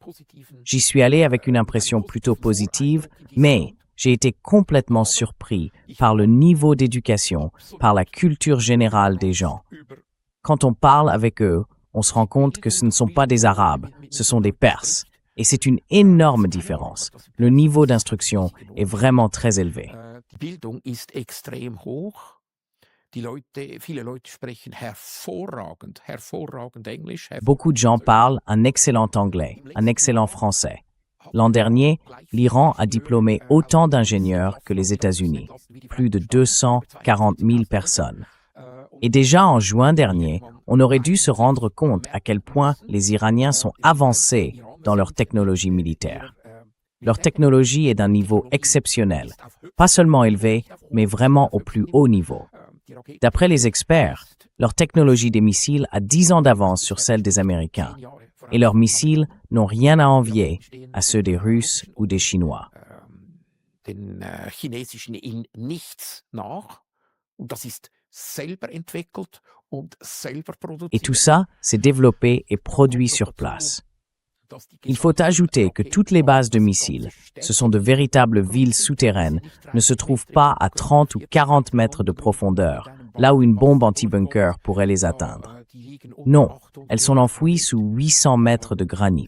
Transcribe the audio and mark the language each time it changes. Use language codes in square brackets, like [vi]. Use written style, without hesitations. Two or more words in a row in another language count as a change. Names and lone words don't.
[fr] J'y suis allé avec une impression plutôt positive, mais j'ai été complètement surpris par le niveau d'éducation, par la culture générale des gens. Quand on parle avec eux, on se rend compte que ce ne sont pas des Arabes, ce sont des Perses. Et c'est une énorme différence. Le niveau d'instruction est vraiment très élevé. [de] Die Bildung ist extrem hoch. Viele Leute sprechen hervorragend Englisch. [fr] Beaucoup de gens parlent un excellent anglais, un excellent français. L'an dernier, l'Iran a diplômé autant d'ingénieurs que les États-Unis, plus de 240 000 personnes. Et déjà en juin dernier, on aurait dû se rendre compte à quel point les Iraniens sont avancés dans leur technologie militaire. Leur technologie est d'un niveau exceptionnel, pas seulement élevé, mais vraiment au plus haut niveau. D'après les experts, leur technologie des missiles a 10 ans d'avance sur celle des Américains, et leurs missiles n'ont rien à envier à ceux des Russes ou des Chinois. [de] Den chinesischen in nichts nach. Und das ist selber entwickelt und selber produziert. [fr] Et tout ça, c'est développé et produit sur place. Il faut ajouter que toutes les bases de missiles, ce sont de véritables villes souterraines, ne se trouvent pas à 30 ou 40 mètres de profondeur, là où une bombe anti-bunker pourrait les atteindre. Non, elles sont enfouies sous 800 mètres de granit.